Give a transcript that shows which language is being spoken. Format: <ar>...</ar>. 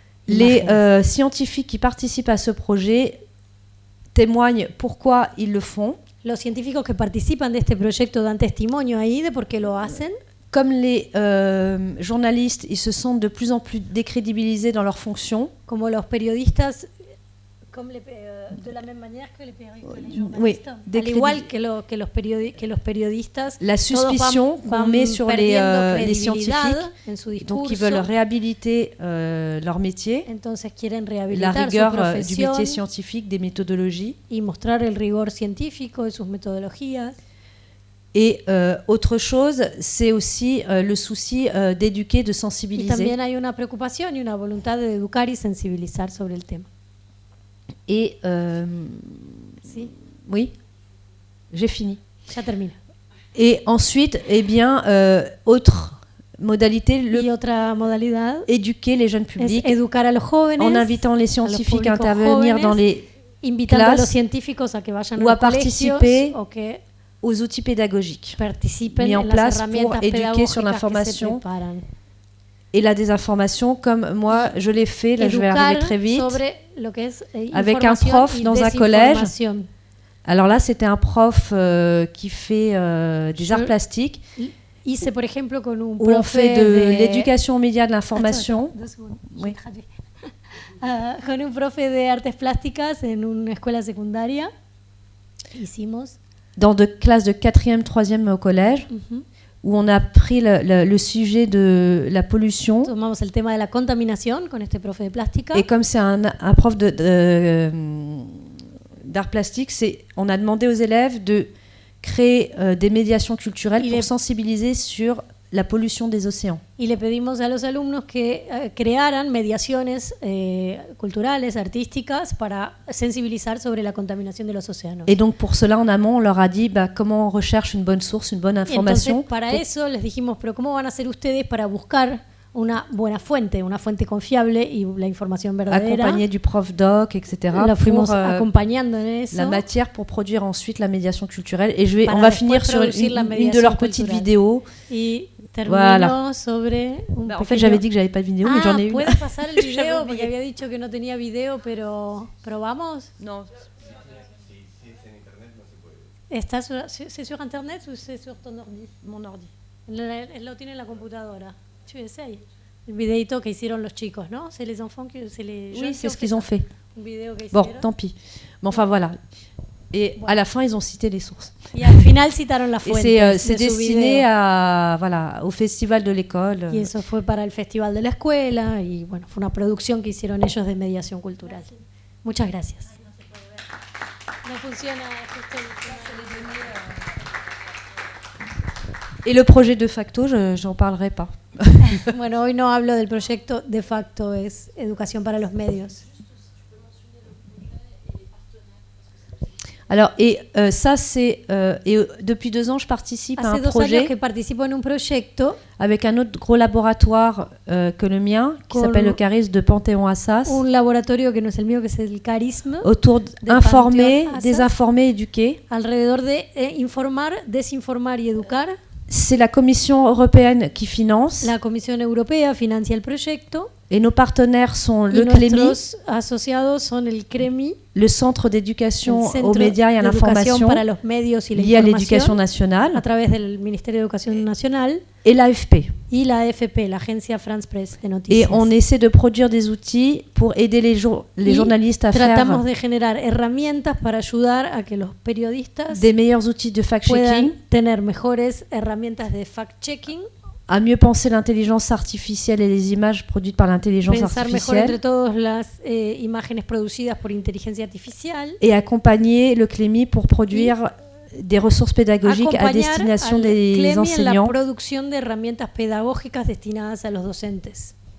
<fr>Les scientifiques qui participent à ce projet témoignent pourquoi ils le font.</fr> <es>Los científicos que participan de este proyecto dan testimonio ahí de por qué lo hacen.</es> <fr>Comme les journalistes, ils se sentent de plus en plus décrédibilisés dans leurs fonctions.</fr> <es>Como los periodistas</es> <fr>de la même manière que les journalistes. Oui,</fr> <es>al igual que los periodistas.</es> <fr>La suspicion qu'on met sur les scientifiques, donc ils veulent réhabiliter leur métier, la rigueur du métier scientifique, des méthodologies.</fr> <es>Y mostrar el rigor científico de sus metodologías.</es> <fr>Et autre chose, c'est aussi le souci d'éduquer, de sensibiliser.</fr> <es>Y también hay una preocupación y una voluntad de educar y sensibilizar sobre el tema.</es> <fr>Et</fr> <es>sí.</es> <fr>Oui, j'ai fini.</fr> <es>Ya termino.</es> <fr>Et ensuite, eh bien, autre modalité, éduquer les jeunes publics</fr> <es>educar a los jóvenes,</es> <fr>en invitant les scientifiques à intervenir dans les classes ou à participer aux outils pédagogiques mis en place pour éduquer sur l'information et la désinformation, comme moi je l'ai fait, là je vais arriver très vite, avec un prof dans un collège. Alors là, c'était un prof qui fait des arts plastiques,</fr> <es>hice, por ejemplo, con un</es> <fr>où on fait de l'éducation aux médias, de l'information. Oui.</fr> <es>Con un profe de artes plásticas en una escuela secundaria. Hicimos.</es> <fr>Dans de classes de 4e, 3e au collège, où on a pris le sujet de la pollution.</fr> <es>Tomamos el tema de la contaminación con este profe de plástica.</es> <fr>Et comme c'est un prof d'art plastique, on a demandé aux élèves de créer des médiations culturelles pour sensibiliser sur la pollution des océans.</fr> <es>Y le pedimos a los alumnos que crearan mediaciones culturales, artísticas, para sensibilizar sobre la contaminación de los océanos.</es> <fr>Et donc pour cela, en amont, on leur a dit comment on recherche une bonne source, une bonne information.</fr> <es>Entonces, para eso les dijimos, pero ¿cómo van a hacer ustedes para buscar una buena fuente, una fuente confiable y la información verdadera?</es> <fr>Accompagné du prof doc, etc.</fr> <es>Lo fuimos acompañando en eso.</es> <fr>La matière pour produire ensuite la médiation culturelle. Et on va finir sur une de leurs petites vidéos.</fr> <es>Y terminó sobre</es> <fr>en fait, j'avais dit que j'avais pas de vidéo, mais j'en ai une.</fr> <es>¿Puedes pasar el video? Porque había dicho que no tenía video, pero ¿probamos?</es> <fr>Non. ¿C'est sur internet ou c'est sur ton ordi? Mon ordi.</fr> <es>Lo tiene en la computadora.</es> <fr>Tu essayes.</fr> <es>El videito que hicieron los chicos, ¿no?</es> <fr>C'est les enfants que c'est les jeunes. Oui, c'est ce qu'ils ont fait. Un vidéo que bon, tant pis. Mais enfin voilà. Et à la fin, ils ont cité les sources.</fr> <es>Y al final citaron la fuente.</es> <fr>Et c'est destiné au festival de l'école.</fr> <es>Y eso fue para el festival de la escuela y bueno, fue una producción que hicieron ellos de mediación cultural. Muchas gracias. No funciona justo</es> <fr>Et le projet de facto, j'en parlerai pas.</fr> <es>Bueno, hoy no hablo del proyecto de facto, es educación para los medios.</es> <fr>Alors, ça, c'est... depuis 2 ans, je participe à un projet</fr> <es>que participo en un proyecto</es> <fr>avec un autre gros laboratoire que le mien, qui s'appelle le CARISM de Panthéon-Assas.</fr> <es>Un laboratorio que no es el mío, que es el CARISM.</es> <fr>Autour d'informer, désinformer, éduquer.</fr> <es>Alrededor de informar, desinformar y educar.</es> <fr>C'est la Commission européenne qui finance.</fr> <es>La Comisión Europea financia el proyecto.</es> <fr>Et nos partenaires sont le CLEMI,</fr> <es>asociados son el CREMI,</es> <fr>le Centre d'éducation aux médias et à l'information lié à l'éducation nationale,</fr> <es>a través del Ministerio de Educación Nacional,</es> <fr>et l'AFP.</fr> <es>Y la AFP, la Agencia France Presse de Noticias.</es> <fr>Et on essaie de produire des outils pour aider les journalistes à faire</fr> <es>tratamos de generar herramientas para ayudar a que los periodistas</es> <fr>des meilleurs outils de fact-checking,</fr> <es>tener mejores herramientas de fact-checking,</es> <fr>à mieux penser l'intelligence artificielle et les images produites par l'intelligence artificielle,</fr> <es>imágenes producidas por inteligencia artificial,</es> <fr>et accompagner le CLEMI pour produire des ressources pédagogiques à destination des enseignants.</fr> <es>En la producción de herramientas pedagógicas destinadas a los docentes.</es>